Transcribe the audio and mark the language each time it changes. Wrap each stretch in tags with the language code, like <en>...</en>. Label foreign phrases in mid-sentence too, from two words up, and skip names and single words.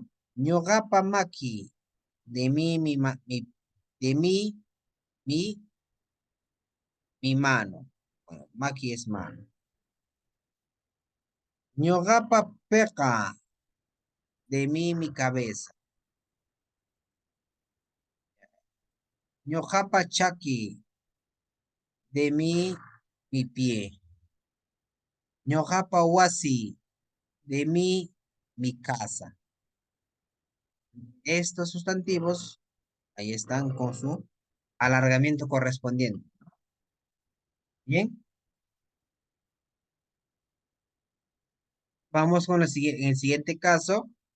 <qu>Ñogapa maki,</qu> <es>de mí, de mí, mi mano. Bueno, maki es mano.</es> <qu>Ñogapa peca,</qu> <es>de mí, mi cabeza.</es> <qu>Ñojapa chaki,</qu> <es>de mí, mi pie.</es> <qu>Ñojapa wasi,</qu> <es>de mí, mi casa. Estos sustantivos, ahí están con su alargamiento correspondiente. Bien, vamos con el siguiente caso.</es>